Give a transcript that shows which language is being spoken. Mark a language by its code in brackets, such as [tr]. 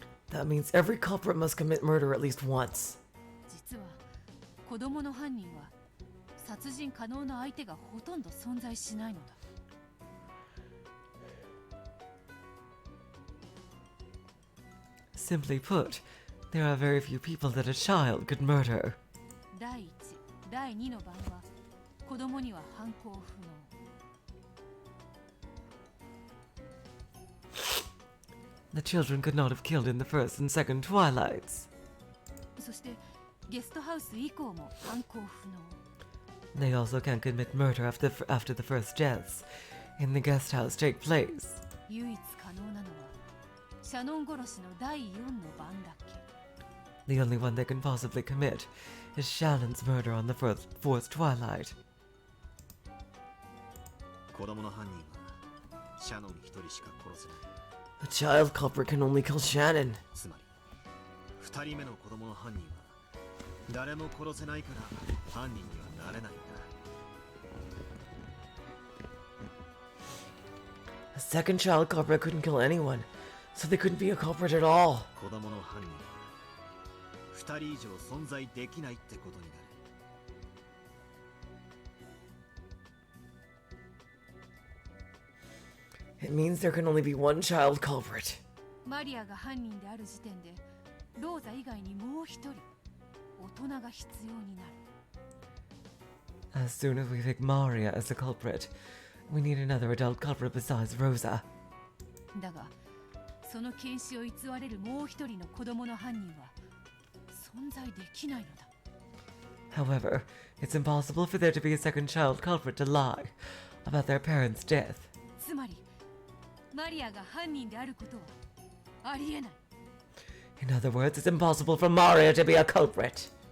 [en] That means every culprit must commit murder at least once. [ja] 実は子供の犯人は殺人可能な相手がほとんど存在しないのだ。 [en] Simply put, there are very few people that a child could murder. [ja] 第1、第2の番は子供には犯行不能。 [en] The children could not have killed in the first and second Twilights. [ja] そしてゲストハウス以降も犯行不能。 [en] They also can't commit murder after the first deaths in the guest house take place. [ja] 唯一可能なのはシャノン殺しの第4の番だけ。 [en] The only one they can possibly commit is Shannon's murder on the fourth Twilight. [ja] 子供の犯人はシャノン一人しか殺せない。 [en] A child culprit can only kill Shannon. [ja] つまり2人目の子供の犯人は誰も殺せないから犯人にはなれないんだ。 [en] A second child culprit couldn't kill anyone, so they couldn't be a culprit at all. [ja] 子供の犯人は2人以上存在できないってことになる。 [en] It means there can only be 1 child culprit. [ja] マリアが犯人である時点でローザ以外にもう1人大人が必要になる。 [en] As soon as we pick Maria as a culprit, we need another adult culprit besides Rosa. [ja] だがその検視を偽れるもう1人の子供の犯人は存在できないのだ。 [en] However, it's impossible for there to be a second child culprit to lie about their parents' death. [ja] つまりマリアが犯人であることはありえない。 [en] In other words, it's impossible for Maria to be a culprit.